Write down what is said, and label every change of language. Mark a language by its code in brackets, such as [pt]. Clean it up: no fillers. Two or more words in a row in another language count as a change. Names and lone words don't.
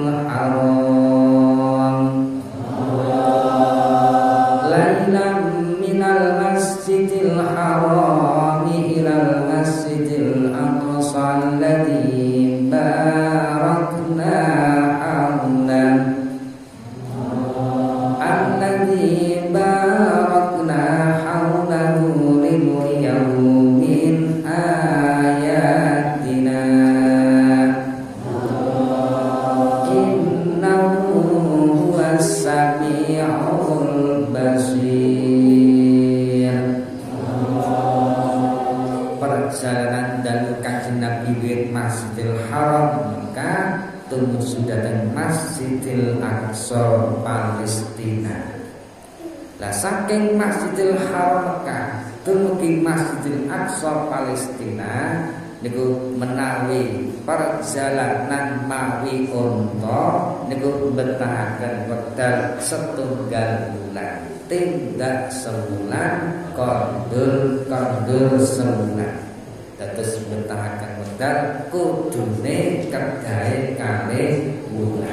[ar] حرام ليلا من المسجد الحرام إلى المسجد الأقصى الذي باركنا حولا الذي باركنا حوله لنريه من آياتنا إنه هو السميع البصير. [jv] Perjalanan dalu Kanjeng Nabi wiwit Masjidil Haram Mekah tumuju dhateng Masjidil Aqsa Palestina. Lah saking Masjidil Haram Mekah dumugi Masjidil Aqsa Palestina niku menawi perjalanan mawi unta niku betahaken wekdal setunggal bulan tindak sebulan kondur sebulan dados betahaken wekdal kudune kedahe kalih bulan.